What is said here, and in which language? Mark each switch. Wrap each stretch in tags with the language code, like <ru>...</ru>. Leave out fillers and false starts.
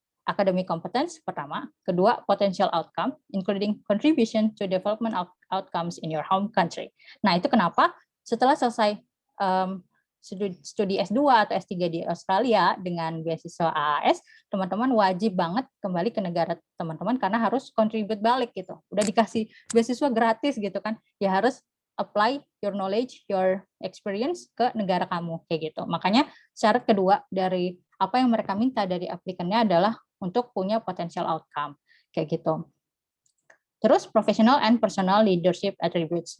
<en>Academic competence</en> <id>pertama, kedua</id> <en>potential outcome, including contribution to development of outcomes in your home country.</en> <id>Nah, itu kenapa setelah selesai studi S2 atau S3 di Australia dengan beasiswa AAS, teman-teman wajib banget kembali ke negara teman-teman karena harus contribute balik gitu. Udah dikasih beasiswa gratis gitu kan, ya harus</id> <en>apply your knowledge, your experience</en> <id>ke negara kamu kayak gitu. Makanya syarat kedua dari apa yang mereka minta dari aplikannya adalah untuk punya potential outcome kayak gitu.</id> <en>Terus professional and personal leadership attributes.</en>